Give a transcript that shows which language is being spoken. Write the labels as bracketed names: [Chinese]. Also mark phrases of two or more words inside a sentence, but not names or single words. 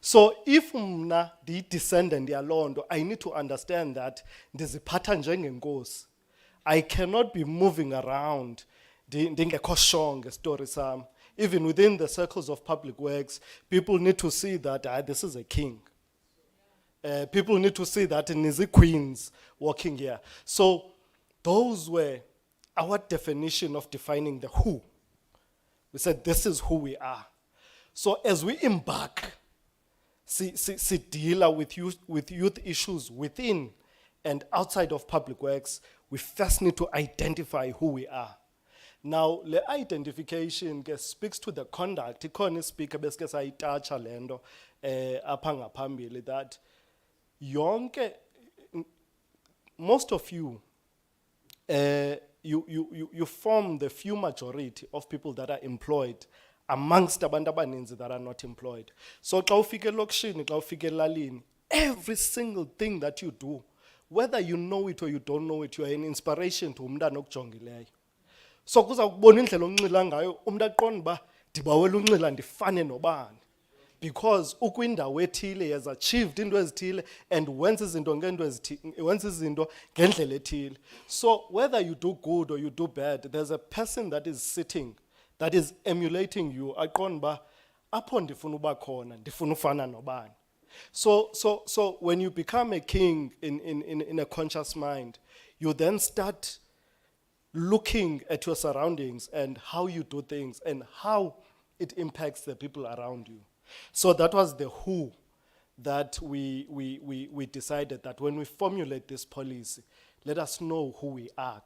[English] So if mna the descendant yalondo, I need to understand that [Xhosa] ndiziphatha njengenkosi. [English] I cannot be moving around [Xhosa] ndingekho sure ngestory sam. [English] Even within the circles of public works, people need to see that this is a king. People need to see that Nizi queens walking here. So those were our definition of defining the who. We said this is who we are. So as we embark, see deal with youth issues within and outside of public works, we first need to identify who we are. Now, the identification speaks to the conduct. [Xhosa] Ikhona speaker beske sayitacha lendo apha ngaphambili [English] that yonke most of you you form the few majority of people that are employed amongst [Xhosa] abantu abaninzi [English] that are not employed. [Xhosa] So xa ufike elokishini, xa ufike elalini, [English] every single thing that you do, whether you know it or you don't know it, you are an inspiration to [Xhosa] umntana okujongileyo. So kuza kubona indlela onxila ngayo umuntu aqonda ba ndibawela unxila ndifane nobani, because ukwindawo ethile [English] has achieved into [Xhosa] ezithile and wenza izinto ngento ezithile, wenza izinto ngendlela ethile. [English] So whether you do good or you do bad, there's a person that is sitting, that is emulating you, [Xhosa] aqonda ba apho ndifuna uba khona ndifuna ufana nobani. [English] So when you become a king in a conscious mind, you then start looking at your surroundings and how you do things and how it impacts the people around you. So that was the who that we decided that when we formulate this policy, let us know who we are.